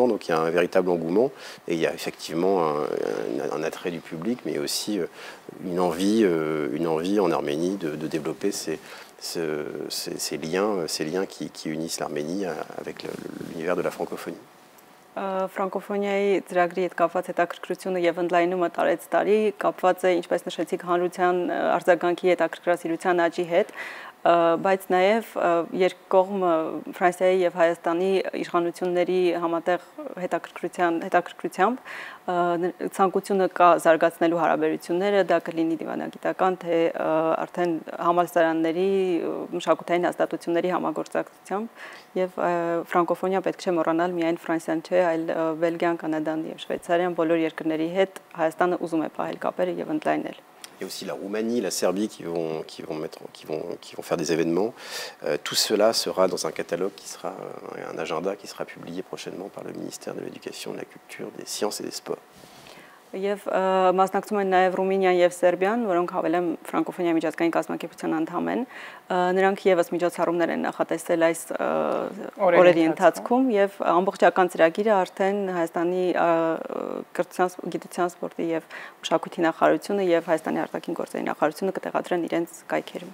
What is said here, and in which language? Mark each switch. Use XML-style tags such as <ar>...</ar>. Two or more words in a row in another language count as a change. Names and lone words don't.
<fr>Donc il y a un véritable engouement et il y a effectivement un attrait du public, mais aussi une envie en Arménie de développer ces liens qui unissent l'Arménie avec l'univers de la francophonie.</fr> <hy>Ֆրանկոֆոնիայի ծրագրի հետ կապված հետաքրքրությունը եւ ընդլայնումը տարեց տարի կապված է, ինչպես նշեցիք, հանրության արձագանքի հետաքրքրասիրության աճի հետ, բայց նաեւ երկկողմ Ֆրանսիայի եւ Հայաստանի իշխանությունների համատեղ հետաքրքրությամբ ցանկությունը կա զարգացնելու հարաբերությունները, դա կլինի դիվանագիտական, թե արդեն համալսարանների, մշակութային հաստատությունների համագործակցությամբ եւ ֆրանկոֆոնիա պետք չէ մոռանալ միայն Ֆրանսիան չէ, այլ Բելգիան, Կանադան եւ Շվեյցարիան բոլոր երկրների հետ Հայաստանը ուզում է պահել կապերը եւ ընդլայնել։</hy> <fr>Il y a aussi la Roumanie, la Serbie qui vont faire des événements. Tout cela sera dans un catalogue qui sera un agenda qui sera publié prochainement par le ministère de l'Éducation, de la Culture, des Sciences et des Sports.</fr> <hy>Եվ մասնակցում են նաև Ռումինիան եւ Սերբիան, որոնք հավելեմ ֆրանկոֆոնիայի միջազգային կազմակերպության անդամ են։ Նրանք եւս միջոցառումներ են նախատեսել այս օրերի ընթացքում եւ ամբողջական ծրագիրը արդեն Հայաստանի կրթության, սպորտի եւ մշակույթի նախարարությունը եւ Հայաստանի արտաքին գործերի նախարարությունը կտեղադրեն իրենց կայքերում։</hy>